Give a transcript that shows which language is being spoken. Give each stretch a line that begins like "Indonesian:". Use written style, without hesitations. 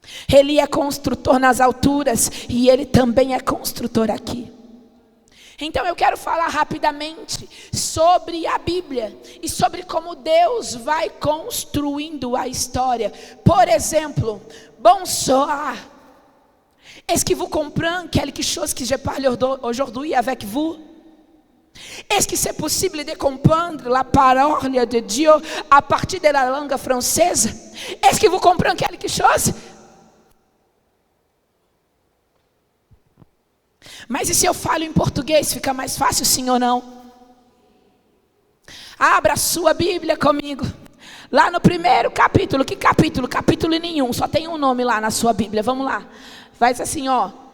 Portuguese: Ele é construtor nas alturas e ele também é construtor aqui. Então eu quero falar rapidamente sobre a Bíblia e sobre como Deus vai construindo a história. Por exemplo, bonsoir.
French: Est-ce que vous comprenez quelque chose que je parle aujourd'hui avec vous? Est-ce que c'est possible de comprendre la parole de Dieu à partir de la langue française? Est-ce que vous comprenez quelque chose?
Portuguese: Mas e se eu falo em português, fica mais fácil, sim ou não? Abra a sua Bíblia comigo. Lá no primeiro capítulo. Que capítulo? Capítulo nenhum. Só tem um nome lá na sua Bíblia. Vamos lá. Faz assim, ó.